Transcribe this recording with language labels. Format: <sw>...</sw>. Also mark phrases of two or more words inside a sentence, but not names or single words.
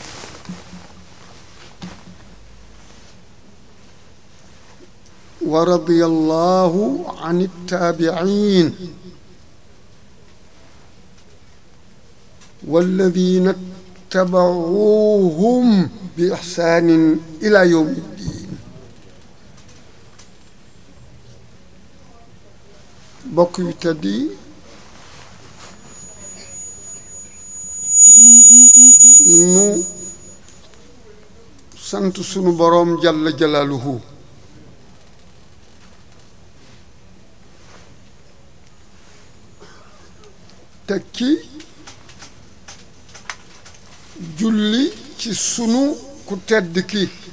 <ar>ورضي الله عن التابعين والذين اتبعوهم بإحسان إلى يوم الدين.</ar> <wo>bokk yu tedd yi nu sant sunu boroom</wo> <ar>جل جلاله</ar> <wo>teg ci julli ci sunu ku tedd ki</wo>